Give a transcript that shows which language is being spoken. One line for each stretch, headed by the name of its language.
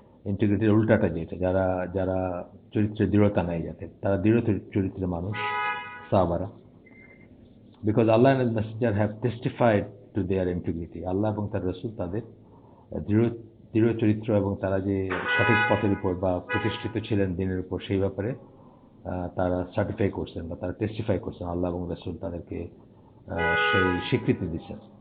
Bangla: ইন্টিগ্রিটির উল্টাটা যেটা, যারা যারা চরিত্রের দৃঢ়তা নাই, যাদের তারা দৃঢ় চরিত্রের মানুষ সাহাবারা।
English: Because Allah and his messenger have testified to their integrity.
Bangla: আল্লাহ এবং তার রাসূল তাদের দৃঢ় চরিত্র এবং তারা যে সঠিক পথের উপর বা প্রতিষ্ঠিত ছিলেন দিনের উপর সেই ব্যাপারে তারা সার্টিফাই করছেন বা তারা টেস্টিফাই করছেন। আল্লাহ এবং রাসূল তাদেরকে সেই স্বীকৃতি দিচ্ছেন।